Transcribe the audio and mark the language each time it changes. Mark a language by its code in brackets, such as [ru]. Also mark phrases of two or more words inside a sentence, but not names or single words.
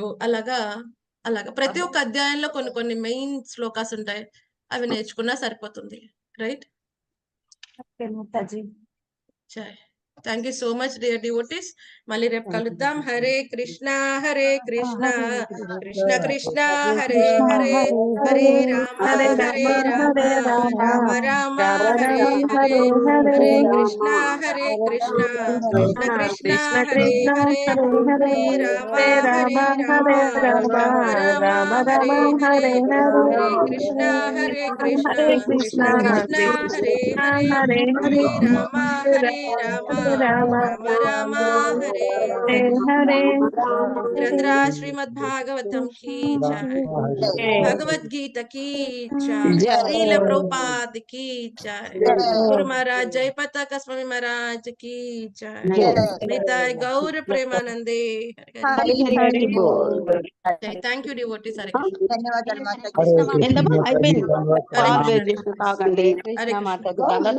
[te] అలాగా ప్రతి ఒక్క అధ్యాయంలో కొన్ని మెయిన్ శ్లోకాస్ ఉంటాయి, అవి నేర్చుకున్నా సరిపోతుంది. [en] Right. Thank you so much dear devotees. [te] మళ్ళీ రేపు కలుద్దాం. [sa] హరే కృష్ణ కృష్ణ కృష్ణ హరే హరే, హరే రామ రామ రామ హరే హరే, హరే కృష్ణ కృష్ణ కృష్ణ హరే హరే, హరే రామ రామ హరే హరే, హరే కృష్ణ కృష్ణ కృష్ణ హరే హరే, హరే రామ రామ రామ హరే హరే. [hi] గ్రంథరా శ్రీమద్భాగవతం की जय, भगवद्गीता की जय, लीला प्रभुपाद की जय, गुरु महाराज जय पताका स्वामी महाराज की जय, निताय गौर प्रेमानंदे. [en] Thank you devotees. Hare [te] ధన్యవాదాలు మాతాజీ. అయిపోయింది. [sa] హరే కృష్ణ.